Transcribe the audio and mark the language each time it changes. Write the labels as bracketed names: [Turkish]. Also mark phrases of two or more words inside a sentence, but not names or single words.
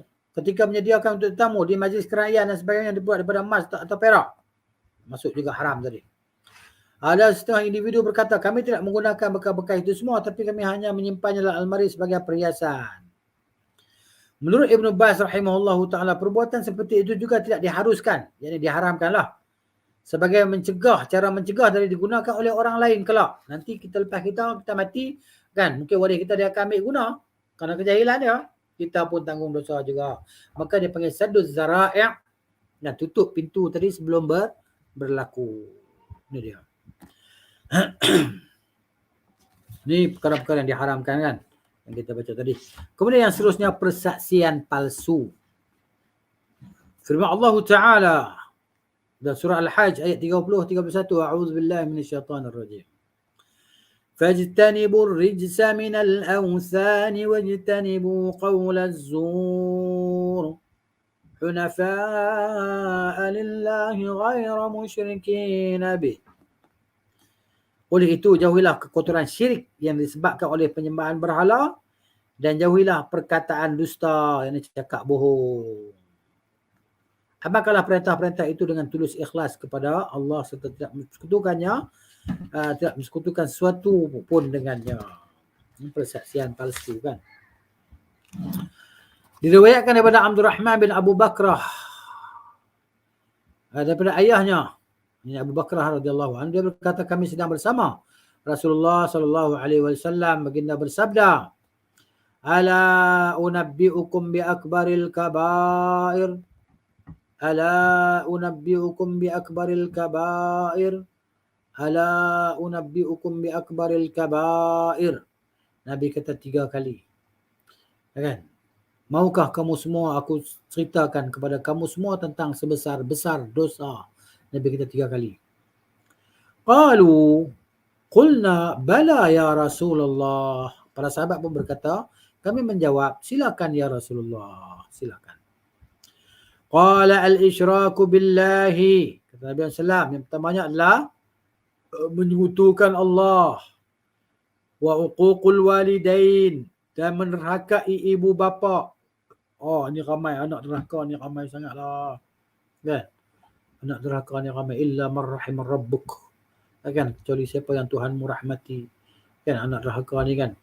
[Malay] Ketika menyediakan untuk tetamu di majlis kerajaan dan sebagainya yang dibuat daripada emas atau perak, masuk juga haram tadi. Ada setengah individu berkata, kami tidak menggunakan bekas-bekas itu semua, tapi kami hanya menyimpannya dalam almari sebagai perhiasan. Menurut Ibn Baz [Arabic] رحمه الله تعالى, [Malay] perbuatan seperti itu juga tidak diharuskan, yakni diharamkanlah. Sebagai mencegah, cara mencegah dari digunakan oleh orang lain kelak. Nanti kita lepas kita mati, kan, mungkin waris kita dia akan ambil guna kerana kejahilan dia. Kita pun tanggung dosa juga. Maka dia panggil [Arabic] سد الذرائع', [Malay] dan tutup pintu tadi sebelum berlaku. Ini dia. Ini perkara-perkara yang diharamkan kan, yang kita baca tadi. Kemudian yang seterusnya, persaksian palsu. Firman Allah Ta'ala dalam surah Al-Hajj ayat 30-31, [Arabic] أعوذ بالله من الشيطان الرجيم. فاجتنبوا الرجس من الأوثان واجتنبوا قول الزور حنفاء لله غير مشركين به. [Malay] Oleh itu jauhilah kekotoran syirik yang disebabkan oleh penyembahan berhala dan jauhilah perkataan dusta yang cakap bohong. Amalkanlah perintah-perintah itu dengan tulus ikhlas kepada Allah serta tidak mensekutukannya, tidak mensekutukan sesuatu pun dengannya. Ini persaksian palsu kan. Diriwayatkan daripada Abdul Rahman bin Abu Bakrah, daripada ayahnya, ini Abu Bakrah [Arabic] رضي الله عنه, [Malay] dia berkata, kami sedang bersama Rasulullah [Arabic] صلى الله عليه وسلم, [Malay] baginda bersabda, [Arabic] ألا أنبئكم بأكبر الكبائر، ألا أنبئكم بأكبر الكبائر، ألا أنبئكم بأكبر الكبائر. [Malay] Nabi kata 3 kali. Kan? Maukah kamu semua aku ceritakan kepada kamu semua tentang sebesar-besar dosa? Nabi kata 3 kali. [Arabic] قالوا قلنا بلى يا رسول الله. [Malay] Para sahabat pun berkata, kami menjawab, silakan [Arabic] ya Rasulullah, [Malay] silakan. [Arabic] قال الإشراك بالله. [Malay] Kata Nabi SAW, yang pertamanya adalah menyekutukan Allah. [Arabic] وعقوق الوالدين, [Malay] dan menerhakai ibu bapa. Oh, ni ramai anak derhaka ni, ramai sangatlah. Kan? Anak derhaka ni ramai, [Arabic] إلا من رحم ربك. [Malay] Kan? Kecuali siapa yang Tuhanmu rahmati. Kan anak derhaka ni kan.